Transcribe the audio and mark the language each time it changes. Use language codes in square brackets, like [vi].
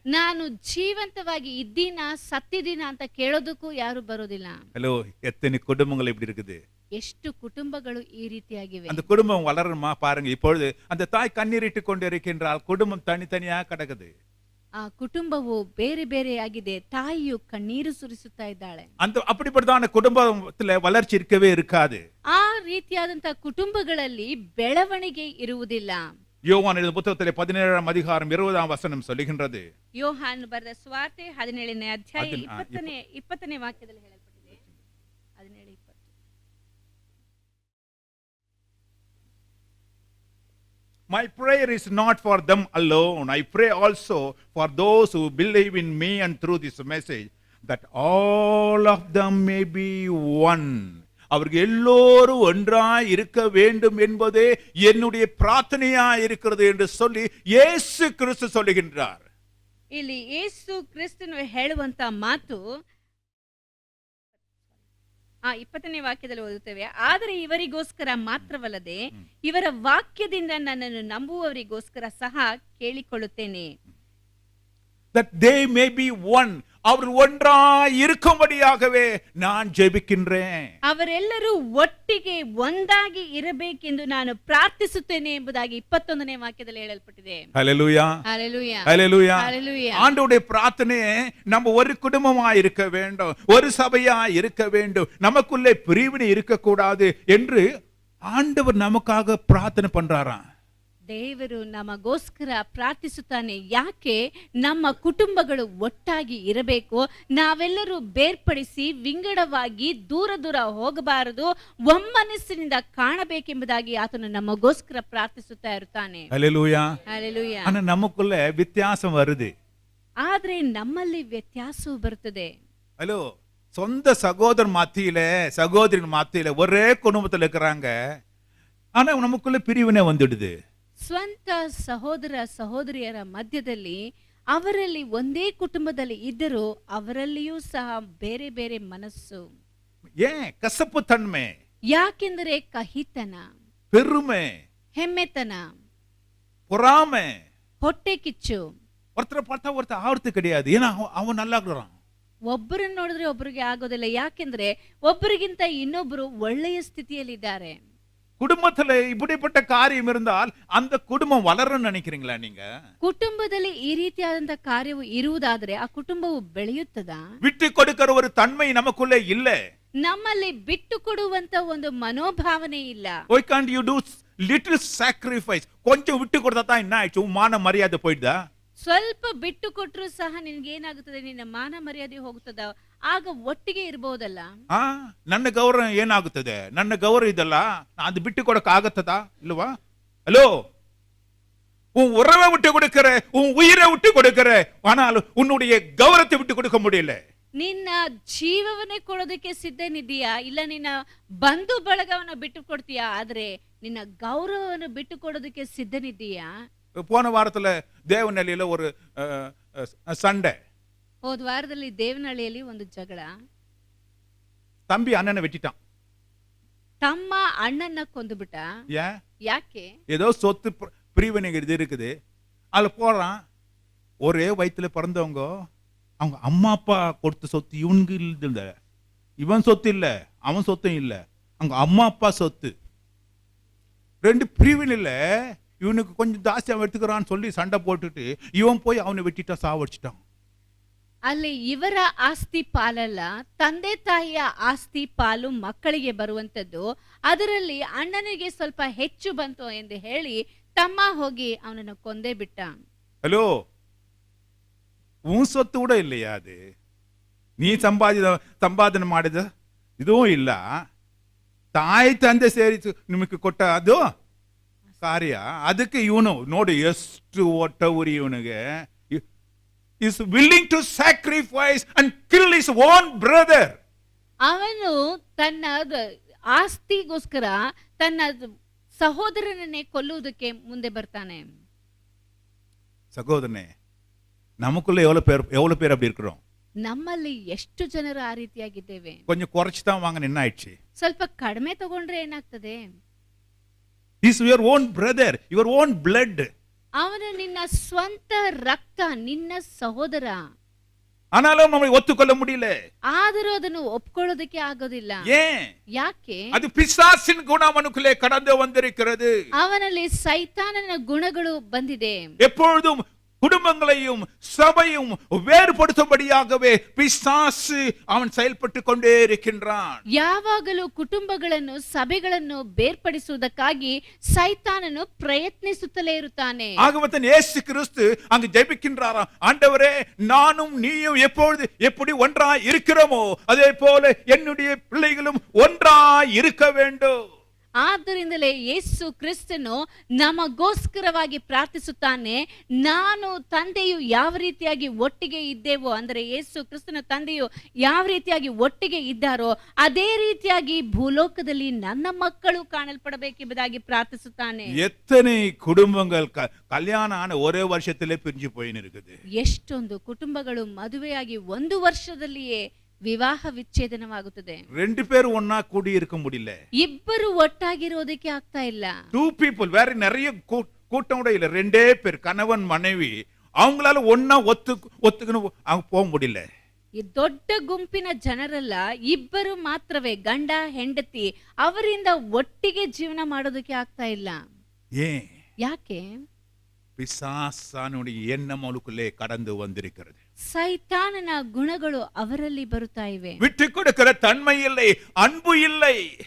[kn] ನಾನು ಜೀವಂತವಾಗಿ ಇದ್ದೀನಾ ಸತ್ತಿದ್ದೀನಾ ಅಂತ ಕೇಳೋದಕ್ಕೂ ಯಾರು ಬರೋದಿಲ್ಲ. [ta] ஹலோ, எத்தனை குடும்பங்கள் இப்படி இருக்குது. [kn] ಎಷ್ಟು ಕುಟುಂಬಗಳು ಈ ರೀತಿಯಾಗಿವೆ. [ta] அந்த குடும்பம் வளருமா பாருங்க. இப்பொழுது அந்த தாய் கண்ணீரிட்டு கொண்டு இருக்கின்றால் குடும்பம் தனித்தனியா கிடக்குது. [kn] ಆ ಕುಟುಂಬವು ಬೇರೆ ಬೇರೆಯಾಗಿದೆ. ತಾಯಿಯು ಕಣ್ಣೀರು ಸುರಿಸುತ್ತಾ ಇದ್ದಾಳೆ. [ta] அந்த அப்படிப்பட்டதான குடும்பத்துல வளர்ச்சி இருக்கவே இருக்காது. [kn] ಆ ರೀತಿಯಾದಂತ ಕುಟುಂಬಗಳಲ್ಲಿ ಬೆಳವಣಿಗೆ ಇರುವುದಿಲ್ಲ. [ta] யோவான் எழுதின புத்தகத்திலே 17ஆம் அதிகாரம் 20ஆம் வசனம் சொல்லுகின்றது. [kn] ಯೋಹಾನ್ ಬರೆದ ಸುವಾರ್ತೆ 17ನೇ ಅಧ್ಯಾಯ 20ನೇ ವಾಕ್ಯದಲ್ಲಿ ಹೇಳಲ್ಪಟ್ಟಿದೆ. 17:20. [en] My prayer is not for them alone. I pray also for those who believe in me and through this message, that all of them may be one. [ta] அவர்கள் எல்லோரும் ஒன்றாய் இருக்க வேண்டும் என்பதே என்னுடைய பிரார்த்தனையா இருக்கிறது என்று சொல்லி இயேசு கிறிஸ்து சொல்லுகின்றார். [kn] ಇಲ್ಲಿ ಯೇಸು ಕ್ರಿಸ್ತನು ಹೇಳುವಂತ ಮಾತು 20ನೇ ವಾಕ್ಯದಲ್ಲಿ ಓದುತ್ತೇವೆ. ಆದರೆ ಇವರಿಗೋಸ್ಕರ ಮಾತ್ರವಲ್ಲದೆ ಇವರ ವಾಕ್ಯದಿಂದ ನನ್ನನ್ನು ನಂಬುವವರಿಗೋಸ್ಕರ ಸಹ ಕೇಳಿಕೊಳ್ಳುತ್ತೇನೆ. [en] That they may be one. [ta] அவர்கள் ஒன்றாய் இருக்கும்படியாகவே நான் ஜெபிக்கின்றேன். [kn] ಅವರೆಲ್ಲರೂ ಒಟ್ಟಿಗೆ ಒಂದಾಗಿ ಇರಬೇಕೆಂದು ನಾನು ಪ್ರಾರ್ಥಿಸುತ್ತೇನೆ ಎಂಬುದಾಗಿ 21ನೇ ವಾಕ್ಯದಲ್ಲಿ ಹೇಳಲ್ಪಟ್ಟಿದೆ. [ta] ஹல்லேலூயா, ஹல்லேலூயா, ஹல்லேலூயா. ஹல்லேலூயா. ஆண்டவருடைய பிரார்த்தனையே நம்ம ஒரு குடும்பமா இருக்க வேண்டும், ஒரு சபையா இருக்க வேண்டும், நமக்குள்ளே பிரிவினை இருக்க கூடாது என்று ஆண்டவர் நமக்காக பிரார்த்தனை பண்றாராம். [kn] ದೇವರು ನಮಗೋಸ್ಕರ ಪ್ರಾರ್ಥಿಸುತ್ತಾನೆ. ಯಾಕೆ? ನಮ್ಮ ಕುಟುಂಬಗಳು ಒಟ್ಟಾಗಿ ಇರಬೇಕು, ನಾವೆಲ್ಲರೂ ಬೇರ್ಪಡಿಸಿ ವಿಂಗಡವಾಗಿ ದೂರ ದೂರ ಹೋಗಬಾರದು, ಒಮ್ಮನಸ್ಸಿನಿಂದ ಕಾಣಬೇಕೆಂಬುದಾಗಿ ಆತನು ನಮಗೋಸ್ಕರ ಪ್ರಾರ್ಥಿಸುತ್ತಾ ಇರುತ್ತಾನೆ. [ta] ஹல்லேலூயா, [kn] ಹಲ್ಲೆಲೂಯಾ. [ta] ஆனா நமக்குள்ள வித்தியாசம் வருது. [kn] ಆದ್ರೆ ನಮ್ಮಲ್ಲಿ ವ್ಯತ್ಯಾಸವು ಬರುತ್ತದೆ. [ta] ஹலோ, சொந்த சகோதரன் மத்தியில சகோதரின் மத்தியில ஒரே குடும்பத்துல இருக்கிறாங்க, ஆனா நமக்குள்ள பிரிவினை வந்துடுது. [kn] ಸ್ವಂತ ಸಹೋದರ ಸಹೋದರಿಯರ ಮಧ್ಯದಲ್ಲಿ ಅವರಲ್ಲಿ ಒಂದೇ ಕುಟುಂಬದಲ್ಲಿ ಇದ್ದರೂ ಅವರಲ್ಲಿಯೂ ಸಹ ಬೇರೆ ಬೇರೆ ಮನಸ್ಸು. [ta] ஏன்? கசப்பு தன்மை, [kn] ಯಾಕೆಂದರೆ ಕಹಿತನ, [ta] பெருமை, [kn] ಹೆಮ್ಮೆತನ, [ta] பொறாமை, [kn] ಹೊಟ್ಟೆ ಕಿಚ್ಚು. [ta] ஒருத்தரை பார்த்தா ஒருத்தர் ஆவறது கிடையாது. ஏன்னா அவன் நல்லா இருக்கிறான். [kn] ಒಬ್ಬರನ್ನ ನೋಡಿದ್ರೆ ಒಬ್ಬರಿಗೆ ಆಗೋದಿಲ್ಲ. ಯಾಕೆಂದ್ರೆ ಒಬ್ಬರಿಗಿಂತ ಇನ್ನೊಬ್ಬರು ಒಳ್ಳೆಯ ಸ್ಥಿತಿಯಲ್ಲಿದ್ದಾರೆ. [ta] குடும்பத்துல இப்படிப்பட்ட காரியம் இருந்தால் அந்த குடும்பம் வளரும்னு நினைக்கிறீங்களா நீங்க? [kn] ಕುಟುಂಬದಲ್ಲಿ ಈ ರೀತಿಯಾದಂತ ಕಾರ್ಯವು ಇರುವುದಾದ್ರೆ ಆ ಕುಟುಂಬವು ಬೆಳೆಯುತ್ತದಾ? [ta] விட்டு கொடுக்கிற ஒரு தன்மை நமக்குள்ளே இல்ல. [kn] ನಮ್ಮಲ್ಲಿ ಬಿಟ್ಟು ಕೊಡುವಂತ ಒಂದು ಮನೋಭಾವನೆ ಇಲ್ಲ. [en] Why can't you do little sacrifice? [ta] கொஞ்சம் விட்டு கொடுத்தா தான் என்ன ஆயிடுச்சு? உன் மான மரியாதை போயிடுதா? [kn] ಸ್ವಲ್ಪ ಬಿಟ್ಟು ಕೊಟ್ಟರು ಸಹ ನಿನ್ಗೆ ಏನಾಗುತ್ತದೆ? ನಿನ್ನ ಮಾನ ಮರ್ಯಾದೆ ಹೋಗುತ್ತದ? ಆಗ ಒಟ್ಟಿಗೆ ಇರಬಹುದಲ್ಲ. ನನ್ನ ಗೌರವ ಏನಾಗುತ್ತದೆ? ನನ್ನ ಗೌರವ ಇದಲ್ಲ, ಅದು ಬಿಟ್ಟು ಕೊಡಕ್ ಆಗತ್ತದಾ ಇಲ್ವಾ? [ta] ஹலோ, உன் உறவை விட்டு கொடுக்கிற, உன் உயிரை விட்டு கொடுக்கிற, ஆனால் உன்னுடைய கௌரவத்தை விட்டு கொடுக்க முடியல. [kn] ನಿನ್ನ ಜೀವವನ್ನೇ ಕೊಡೋದಕ್ಕೆ ಸಿದ್ಧನಿದ್ದೀಯಾ? ಇಲ್ಲ ನಿನ್ನ ಬಂಧು ಬಳಗವನ್ನು ಬಿಟ್ಟು ಕೊಡ್ತೀಯಾ? ಆದ್ರೆ ನಿನ್ನ ಗೌರವವನ್ನು ಬಿಟ್ಟು ಕೊಡೋದಕ್ಕೆ ಸಿದ್ಧನಿದ್ದೀಯಾ? [ta] போன வாரத்துல தேவநல்லியில ஒரு சண்டை. [kn] ಹೋದ ವಾರದಲ್ಲಿ ದೇವನಹಳ್ಳಿಯಲ್ಲಿ ಒಂದು ಜಗಳ. [ta] தம்பி அண்ணனை வெட்டிட்டான். [kn] ತಮ್ಮ ಅಣ್ಣನ್ನ ಕೊಂದುಬಿಟ್ಟ. ಯಾಕೆ? [ta] ஏதோ சொத்து பிரிவினை இது இருக்குது. அதுல போறான். ஒரே வயிற்றுல பிறந்தவங்க, அவங்க அம்மா அப்பா கொடுத்த சொத்து இவனுக்கு இல்ல. இவன் சொத்து இல்ல, அவன் சொத்தும் இல்ல, அவங்க அம்மா அப்பா சொத்து. ரெண்டு பிரிவினை இல்ல. இவனுக்கு கொஞ்சம் ஜாஸ்தியா எடுத்துக்கிறான்னு சொல்லி சண்டை போட்டுட்டு இவன் போய் அவனை வெட்டிட்டா சாவடிச்சிட்டான். [kn] ಅಲ್ಲಿ ಇವರ ಆಸ್ತಿ ಪಾಲಲ್ಲ, ತಂದೆ ತಾಯಿಯ ಆಸ್ತಿ ಪಾಲು ಮಕ್ಕಳಿಗೆ ಬರುವಂತದ್ದು. ಅದರಲ್ಲಿ ಅಣ್ಣನಿಗೆ ಸ್ವಲ್ಪ ಹೆಚ್ಚು ಬಂತು ಎಂದು ಹೇಳಿ ತಮ್ಮ ಹೋಗಿ ಅವನನ್ನು ಕೊಂದೇ ಬಿಟ್ಟ. [ta] ஹலோ, உன் சொத்து கூட இல்லையா? அது நீ [kn] ಸಂಪಾದನೆ ಮಾಡಿದ [ta] இதுவும் [kn] ಇಲ್ಲ. ತಾಯಿ ತಂದೆ ಸೇರಿ ನಿಮಗೆ ಕೊಟ್ಟ ಅದು ಕಾರ್ಯ. ಅದಕ್ಕೆ ಇವನು ನೋಡಿ ಎಷ್ಟು ಒಟ್ಟವರಿ ಇವನಿಗೆ. [en] is willing to sacrifice and kill his own brother. [kn] ಅವನು ತನ್ನ ಆಸ್ತಿಗೋಸ್ಕರ ತನ್ನ ಸಹೋದರನನ್ನೇ ಕೊಲ್ಲುವುದಕ್ಕೆ ಮುಂದೆ ಬರ್ತಾನೆ. [ta] சகோதரனே, நமக்குள்ள எவ்வளவு பேர் அப்படி இருக்கிறோம்? [kn] ನಮ್ಮಲ್ಲಿ ಎಷ್ಟು ಜನರು ಆ ರೀತಿಯಾಗಿದ್ದೇವೆ? [ta] கொஞ்சம் குறைச்சு தான் வாங்க என்ன ஆயிடுச்சு? [kn] ಸ್ವಲ್ಪ ಕಡಿಮೆ ತಗೊಂಡ್ರೆ ಏನಾಗ್ತದೆ? [en] Is your own brother, your own blood. [kn] ಅವನು ನಿನ್ನ ಸ್ವಂತ ರಕ್ತ, ನಿನ್ನ ಸಹೋದರ. [ta] ஆனாலும் நம்மை ஒத்துக்கொள்ள முடியல. [kn] ಆದರೂ ಅದನ್ನು ಒಪ್ಕೊಳ್ಳೋದಕ್ಕೆ ಆಗೋದಿಲ್ಲ. [ta] ஏன்? [kn] ಯಾಕೆ? [ta] அது பிசாசின் குணம் அவனுக்குள்ளே கடந்து வந்திருக்கிறது. [kn] ಅವನಲ್ಲಿ ಸೈತಾನನ ಗುಣಗಳು ಬಂದಿದೆ. [ta] எப்பொழுதும் குடும்பங்களையும் சபையும் வேறுபடுத்தும்படியாகவே பிசாசு அவன் செயல்பட்டு கொண்டே இருக்கின்றான். [kn] ಯಾವಾಗಲೂ ಕುಟುಂಬಗಳನ್ನು ಸಭೆಗಳನ್ನು ಬೇರ್ಪಡಿಸುವುದಕ್ಕಾಗಿ ಸೈತಾನನು ಪ್ರಯತ್ನಿಸುತ್ತಲೇ ಇರುತ್ತಾನೆ. [ta] ஆகவே இயேசு கிறிஸ்து அங்கு ஜெபிக்கின்றாராம், ஆண்டவரே நானும் நீயும் எப்பொழுது எப்படி ஒன்றாய் இருக்கிறோமோ அதே போல என்னுடைய பிள்ளைகளும் ஒன்றாய் இருக்க வேண்டும். [kn] ಆದ್ದರಿಂದಲೇ ಯೇಸು ಕ್ರಿಸ್ತನು ನಮಗೋಸ್ಕರವಾಗಿ ಪ್ರಾರ್ಥಿಸುತ್ತಾನೆ. ನಾನು ತಂದೆಯು ಯಾವ ರೀತಿಯಾಗಿ ಒಟ್ಟಿಗೆ ಇದ್ದೇವೋ, ಅಂದರೆ ಯೇಸು ಕ್ರಿಸ್ತನ ತಂದೆಯು ಯಾವ ರೀತಿಯಾಗಿ ಒಟ್ಟಿಗೆ ಇದ್ದಾರೋ ಅದೇ ರೀತಿಯಾಗಿ ಭೂಲೋಕದಲ್ಲಿ ನನ್ನ ಮಕ್ಕಳು ಕಾಣಲ್ಪಡಬೇಕೆಂಬುದಾಗಿ ಪ್ರಾರ್ಥಿಸುತ್ತಾನೆ. [ta] எத்தனை குடும்பங்கள் கல்யாணம் ஆன ஒரே வருஷத்திலே பிரிஞ்சு போயின்னு இருக்குது. [kn] ಎಷ್ಟೊಂದು ಕುಟುಂಬಗಳು ಮದುವೆಯಾಗಿ 1 ವರ್ಷದಲ್ಲಿಯೇ ವಿವಾಹ ವಿಚ್ಛೇದನವಾಗುತ್ತದೆ. [ta] ரெண்டு பேரும் ஒண்ணா கூடி இருக்க முடியல. [kn] ಇಬ್ಬರು ಒಟ್ಟಾಗಿರೋದಕ್ಕೆ ಆಗ್ತಾ ಇಲ್ಲ. [en] 2 people, [ta] வேற நிறைய கூட்டம் கூட இல்ல, 2 பேர் கணவன் மனைவி, அவங்களால ஒண்ணா ஒத்துக்கணும் அவங்க போக முடியல. [kn] ಈ ದೊಡ್ಡ ಗುಂಪಿನ ಜನರಲ್ಲ, ಇಬ್ಬರು ಮಾತ್ರವೇ ಗಂಡ ಹೆಂಡತಿ, ಅವರಿಂದ ಒಟ್ಟಿಗೆ ಜೀವನ ಮಾಡೋದಕ್ಕೆ ಆಗ್ತಾ ಇಲ್ಲ. [ta] ஏன்? [kn] ಯಾಕೆ? [ta] பிசாசானுடைய எண்ணம் அவளுக்குள்ளே கடந்து வந்திருக்கிறது. [kn] ಸೈತಾನನ ಗುಣಗಳು ಅವರಲ್ಲಿ ಬರುತ್ತಾ ಇವೆ. [ta] விட்டு கொடுக்கிற தன்மை இல்லை, அன்பு இல்லை.